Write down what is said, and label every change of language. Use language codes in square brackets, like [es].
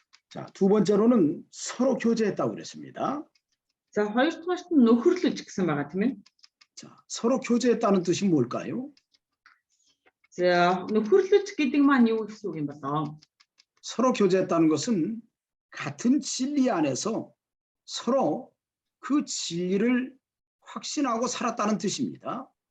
[ko] 자, 두 번째로는 서로 교제했다고 그랬습니다. [mn] 자, хоёрдугаарт нь нөхөрлөж гэсэн байгаа тийм ээ. [ko] 자, 서로 교제했다는 뜻이 뭘까요? [mn] 자, нөхөрлөж гэдэг маань юу гэсэн үг юм бэ? [ko] 서로 교제했다는 것은 같은 진리 안에서 서로 그 진리를 확신하고 살았다는 뜻입니다.